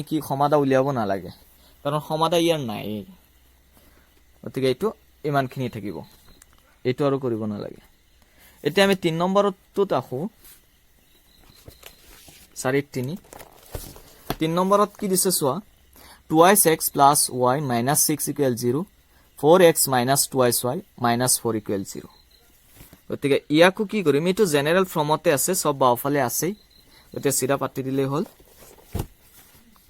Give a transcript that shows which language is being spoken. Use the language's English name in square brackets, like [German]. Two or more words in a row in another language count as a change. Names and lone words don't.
[Assamese] কি সমাধান উলিয়াব নালাগে কাৰণ সমাধান ইয়াৰ নাই গতিকে এইটো ইমানখিনি থাকিব এইটো আৰু কৰিব নালাগে এতিয়া আমি 3 নম্বৰটোত আহো 3 নম্বৰত কি দিছে চোৱা [English] 2x plus y minus 6 equal 0 4x minus 2y minus 4 equal 0 [Assamese] গতিকে ইয়াকো কি কৰিম এটো [English] general formতে [Assamese] আছে সব বাওফালে আছে গতিকে সিধা পাতি দিলে হল